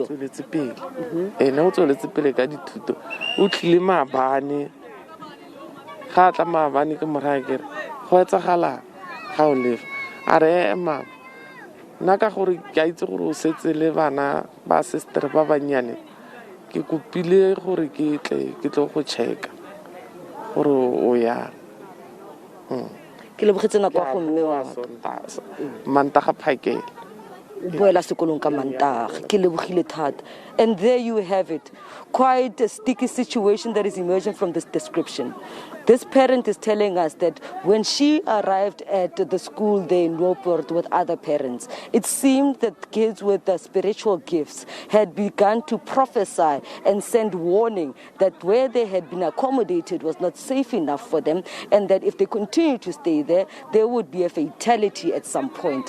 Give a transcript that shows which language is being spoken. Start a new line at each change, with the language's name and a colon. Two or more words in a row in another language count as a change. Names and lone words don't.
Tswana: ene o tsweletse pele ka dithuto o tlile maabane ga tla maabane ke morae kere go etsagala ga o lefa a re mama nna ka gore ke a itse gore o setse le bana ba sister ba bannyane ke kopile gore ke tlo go checka gore o ya ke lebogetse nako go mme wa mantaga phakela o boela sekolong ka mantaga ke lebogile thata.
English: And there you have it, quite a sticky situation that is emerging from this description. This parent is telling us that when she arrived at the school there in Rustenburg with other parents, it seemed that kids with the spiritual gifts had begun to prophesy and send warning that where they had been accommodated was not safe enough for them, and that if they continue to stay there, there would be a fatality at some point.